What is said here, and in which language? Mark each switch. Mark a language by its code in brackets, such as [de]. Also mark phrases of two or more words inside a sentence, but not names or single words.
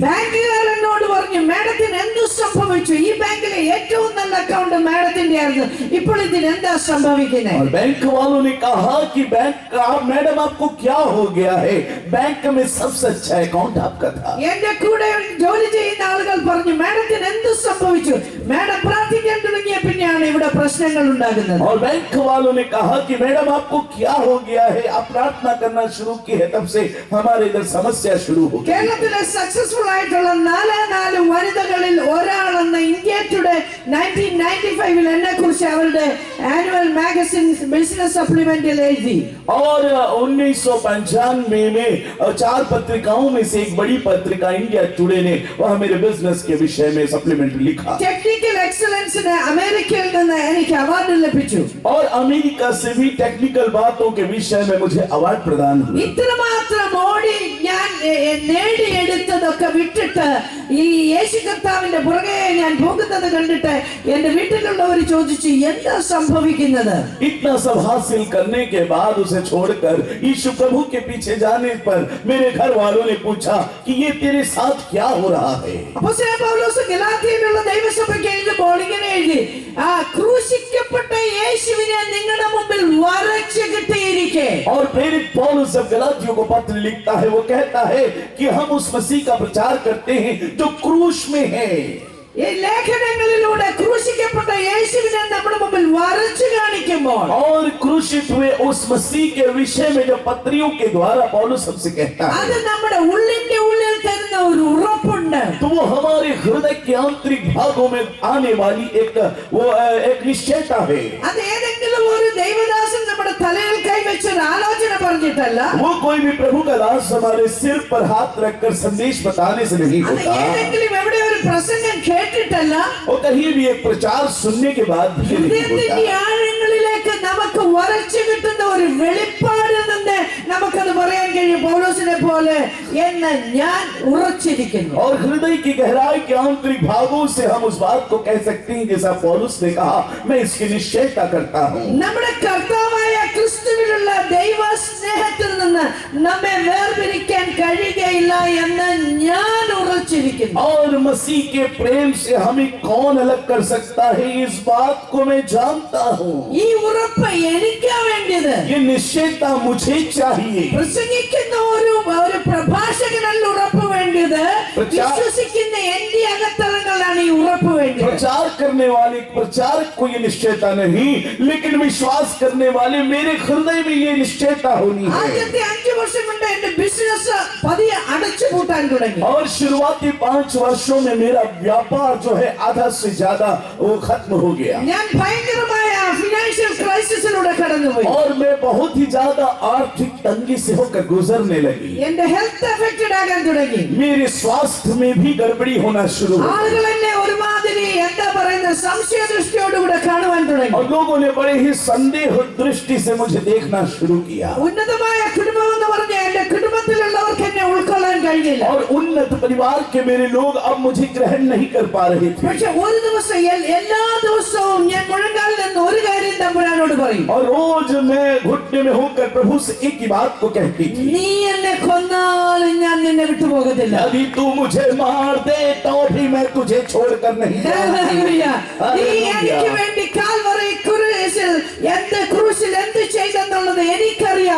[ml] ബാങ്കുകാരൻ എന്നോട് പറഞ്ഞു, മാഡത്തിന് എന്തു സംഭവിച്ചു? ഈ ബാങ്കിലെ ഏറ്റവും നല്ല അക്കൗണ്ട് മാഡത്തിന്റെ ആയിരുന്നു, ഇപ്പോൾ ഇതിന് എന്താ സംഭവിക്കുന്നത്? [hi] और बैंक वालों ने कहा कि मैडम आपको क्या हो गया है? बैंक में सबसे अच्छा अकाउंट आपका था. [ml] എന്റെ കൂടെ ജോലി ചെയ്യുന്ന ആളുകൾ പറഞ്ഞു, മാഡത്തിന് എന്തു സംഭവിച്ചു? മാഡം പ്രാർത്ഥിക്കാൻ തുടങ്ങിയ പിന്നെയാണ് ഇവിടെ പ്രശ്നങ്ങൾ ഉണ്ടാകുന്നത്. [hi] और बैंक वालों ने कहा कि मैडम आपको क्या हो गया है? आप प्रार्थना करना शुरू की है तब से हमारे इधर समस्या शुरू हो गई. [ml] കേരളത്തിലെ സക്സസ്ഫുൾ ആയിട്ടുള്ള 4 വനിതകളിൽ ഒരാളെന്ന ഇന്ത്യ ടുഡേ 1995 എന്നെ കുറിച്ച് അവരുടെ [en] annual magazine business supplement [ml] എഴുതി. [hi] और 1995 में 4 पत्रिकाओं में से एक बड़ी पत्रिका इंडिया टुडे ने वह मेरे बिजनेस के विषय में सप्लीमेंट लिखा. [en] technical excellence [ml] അമേരിക്കയിൽ നിന്ന് എനിക്ക് അവാർഡ് ലഭിച്ചു. [hi] और अमेरिका से भी टेक्निकल बातों के विषय में मुझे अवार्ड प्रदान हुआ. [ml] ഇത്രമാത്രം ഓടി ഞാൻ നേടിയെടുത്തതൊക്കെ വിട്ടിട്ട് ഈ യേശു കർത്താവിന്റെ പുറകെ ഞാൻ പോകുന്നത് കണ്ടിട്ട് എന്റെ വീട്ടിലുള്ളവർ ചോദിച്ചു, എന്താ സംഭവിക്കുന്നത്? [hi] इतना सब हासिल करने के बाद उसे छोड़कर यीशु प्रभु के पीछे जाने पर मेरे घर वालों ने पूछा कि ये तेरे साथ क्या हो रहा है. [ml] അപ്പോസ്തലൻ പൗലോസ് ഗലാത്യയിലുള്ള ദൈവസഭയ്ക്ക് എഴുതുമ്പോൾ ഇങ്ങനെ എഴുതി, ക്രൂശിക്കപ്പെട്ട യേശുവിനെ നിങ്ങളുടെ മുമ്പിൽ വരച്ചു കിട്ടിയിരിക്കെ. [hi] और प्रेरित पौलुस जब गलातियों को पत्र लिखता है वो कहता है कि हम उस मसीह का प्रचार करते हैं जो क्रूस में है. [ml] ഈ ലേഖനങ്ങളിലൂടെ ക്രൂശിക്കപ്പെട്ട യേശുവിനെ നമ്മുടെ മുമ്പിൽ വരച്ചു കാണിക്കുമ്പോൾ [hi] और क्रूसित हुए उस मसीह के विषय में जो पत्रियों के द्वारा पौलुस हमसे कहता है [ml] അത് നമ്മുടെ ഉള്ളിന്റെ ഉള്ളിൽ തരുന്ന ഒരു ഉറപ്പുണ്ട്. [hi] तो वो हमारे हृदय के आंतरिक भागों में आने वाली एक निश्चयता है. [ml] അത് ഏതെങ്കിലും ഒരു ദൈവദാസൻ നമ്മുടെ തലയിൽ കൈവച്ചൊരു ആലോചന പറഞ്ഞിട്ടല്ല. [hi] वो कोई भी प्रभु का दास हमारे सिर पर हाथ रखकर संदेश बताने से नहीं [ml] അത് [hi] होता. [ml] ഏതെങ്കിലും എവിടെ ഒരു പ്രസംഗം കേട്ടിട്ടല്ല. [hi] और कहीं भी एक प्रचार सुनने के बाद भी नहीं [ml] ഹൃദയത്തിന്റെ [hi] होता. [ml] ആഴങ്ങളിലേക്ക് നമുക്ക് വരച്ചു കിട്ടുന്ന ഒരു വെളിപ്പാടിൽ നിന്ന് നമുക്കത് പറയാൻ കഴിയും, പൗലോസിനെ പോലെ എന്ന് ഞാൻ ഉറച്ചിരിക്കുന്നു. [hi] और हृदय की गहराई के आंतरिक भागों से हम उस बात को कह सकते हैं जैसा पौलुस ने कहा, मैं इसकी निश्चयता करता हूँ. [ml] നമ്മുടെ കർത്താവായ ക്രിസ്തുവിലുള്ള ദൈവ സ്നേഹത്തിൽ നിന്ന് നമ്മെ വേർപിരിക്കാൻ കഴിയുകയില്ല എന്ന് ഞാൻ ഉറച്ചിരിക്കുന്നു. [hi] और मसीह के प्रेम से हमें कौन अलग कर सकता है, इस बात को मैं जानता हूँ. [ml] ഈ ഉറപ്പ് എനിക്കാ വേണ്ടത്. [hi] ये निश्चयता मुझे चाहिए. [ml] പ്രസംഗിക്കുന്ന ഒരു പ്രഭാഷകനല്ല ഉറപ്പ് വേണ്ടത്, വിശ്വസിക്കുന്ന എന്റെ അകത്തളങ്ങളാണ് ഈ ഉറപ്പ് വേണ്ടത്. [hi] प्रचार करने वाले प्रचारक को ये निश्चयता नहीं, लेकिन विश्वास करने वाले मेरे हृदय में ये निश्चयता होनी है. [ml] ആദ്യത്തെ 5 വർഷം കൊണ്ട് എന്റെ ബിസിനസ് പതിയെ അടച്ചുപൂട്ടാൻ തുടങ്ങി. [hi] और शुरुआती 5 वर्षों में मेरा व्यापार जो है आधा से ज्यादा वो खत्म हो गया. [ml] ഞാൻ ഭയങ്കരമായ [en] financial crisis [ml] കടന്നുപോയി. [hi] और मैं बहुत ही ज्यादा आर्थिक तंगी से होकर गुजरने लगी. [ml] എന്റെ [en] health affected [ml] ആകാൻ തുടങ്ങി. [hi] मेरे स्वास्थ्य में भी गड़बड़ी होना शुरू हो [ml] ആളുകൾ [hi] गई. [ml] എന്നെ ഒരുമാതിരി എന്താ പറയുന്ന സംശയ ദൃഷ്ടിയോടുകൂടെ കാണുവാൻ തുടങ്ങി. [hi] और लोगों ने बड़े ही संदेह दृष्टि से मुझे देखना शुरू किया. [ml] ഉന്നതമായ കുടുംബം എന്ന് പറഞ്ഞ എന്റെ കുടുംബത്തിലുള്ളവർക്ക് എന്നെ ഉൾക്കൊള്ളാൻ കഴിഞ്ഞില്ല. [hi] और उन्नत परिवार के मेरे लोग अब मुझे ग्रहण नहीं कर पा रहे थे. [ml] പക്ഷെ ഒരു ദിവസം എല്ലാ ദിവസവും ഞാൻ മുഴങ്കാലിൽ നിന്ന് ഒരു കാര്യം തമ്പുരാനോട് പറയും. [hi] और रोज मैं घुटने में होकर प्रभु से एक ही बात को कहती थी, [ml] നീ എന്നെ കൊന്നാലും ഞാൻ നിന്നെ വിട്ടുപോകത്തില്ല. [hi] यदि तू मुझे मार दे तो भी मैं तुझे छोड़कर नहीं [ml] ഹല്ലേലൂയ. നീ എനിക്ക് [hi] जाऊंगा. [ml] വേണ്ടി കാൽവറി ക്രൂശിൽ എന്ത് ചെയ്തെന്നുള്ളത് എനിക്കറിയാം.